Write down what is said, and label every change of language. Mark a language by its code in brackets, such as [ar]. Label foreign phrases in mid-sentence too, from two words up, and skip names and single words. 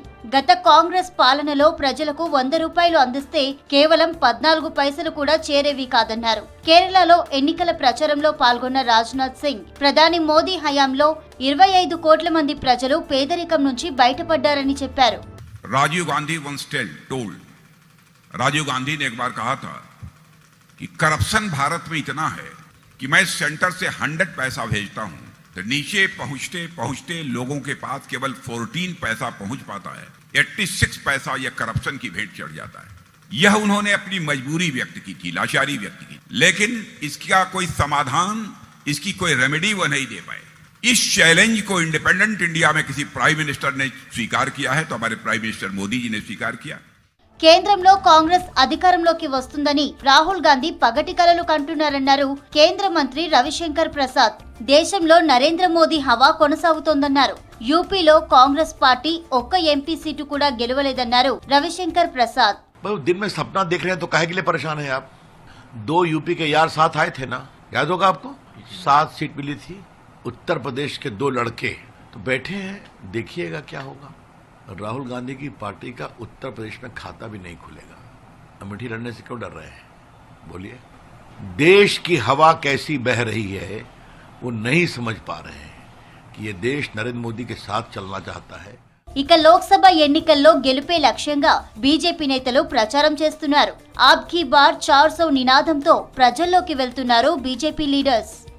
[te] గత కాంగ్రెస్ పాలనలో ప్రజలకు 100 రూపాయలు అందిస్తే కేవలం 14 పైసలు కూడా చేరేవి కాదన్నారు. కేరళలో ఎన్నికల ప్రచారంలో పాల్గొన్న రాజ్నాథ్ సింగ్ ప్రధాని మోదీ హయాంలో 25 కోట్ల మంది ప్రజలు పేదరికం నుంచి బయటపడ్డారని చెప్పారు. [hi] राजीव गांधी ने एक बार कहा था कि करप्शन भारत में इतना है कि मैं सेंटर से 100 पैसा भेजता हूं तो नीचे पहुंचते पहुंचते लोगों के पास केवल 14 पैसा पहुंच पाता है। 86 पैसा यह करप्शन की भेंट चढ़ जाता है। यह उन्होंने अपनी मजबूरी व्यक्त की थी, लाचारी व्यक्त की, लेकिन इसका कोई समाधान, इसकी कोई रेमेडी वह नहीं दे पाए। इस चैलेंज को [en] independent India [hi] में किसी [en] prime minister [hi] ने स्वीकार किया है तो हमारे [en] prime minister [hi] मोदी जी ने स्वीकार किया। [te] కేంద్రంలో కాంగ్రెస్ అధికారంలోకి వస్తుందని రాహుల్ గాంధీ పగటి కలలు కంటున్నారన్నారు కేంద్ర మంత్రి రవిశంకర్ ప్రసాద్. దేశంలో నరేంద్ర మోదీ హవా కొనసాగుతోందన్నారు. యూపీలో కాంగ్రెస్ పార్టీ ఒక్క ఎంపీ సీటు కూడా గెలవలేదన్నారు రవిశంకర్ ప్రసాద్. [hi] दिन में सपना देख रहे हैं तो काहे के लिए परेशान है आप? 2 यूपी के यार साथ आए थे ना, याद होगा आपको? 7 सीट मिली थी। उत्तर प्रदेश के 2 लड़के तो बैठे हैं, देखिएगा क्या होगा। राहुल गांधी की पार्टी का उत्तर प्रदेश में खाता भी नहीं खुलेगा। अमेठी लड़ने से क्यों डर रहे हैं? बोलिए। देश की हवा कैसी बह रही है वो नहीं समझ पा रहे हैं कि ये देश नरेंद्र मोदी के साथ चलना चाहता है। [te] ఇక లోక్సభ ఎన్నికల్లో గెలుపే లక్ష్యంగా బీజేపీ నేతలు ప్రచారం చేస్తున్నారు. [hi] अब की बार [te] 400 నినాదంతో ప్రజల్లోకి వెళ్తున్నారు బీజేపీ లీడర్స్.